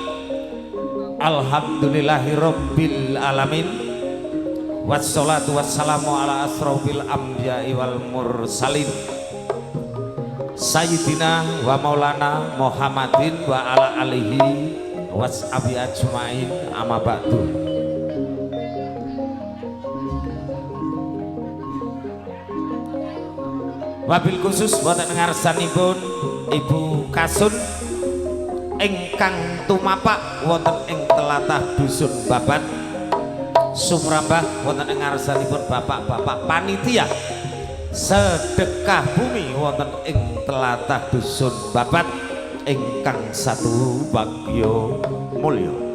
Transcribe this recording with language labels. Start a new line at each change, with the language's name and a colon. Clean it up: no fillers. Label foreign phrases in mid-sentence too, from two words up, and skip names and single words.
Arabic: الحمد لله رب العالمين. والصلاة والسلام على أشرف الأنبياء والمرسلين. سيدنا ومولانا محمد وعلى آله وصحبه أجمعين أما بعد. وبالخصوص
Javanese: wonten ngarsanipun Ibu Kasun ingkang tumapak wonten ing telatah dusun Babat sumrambah wonten ing ngarsanipun bapak-bapak panitia sedekah bumi wonten ing telatah dusun Babat ingkang satu bagyo mulya.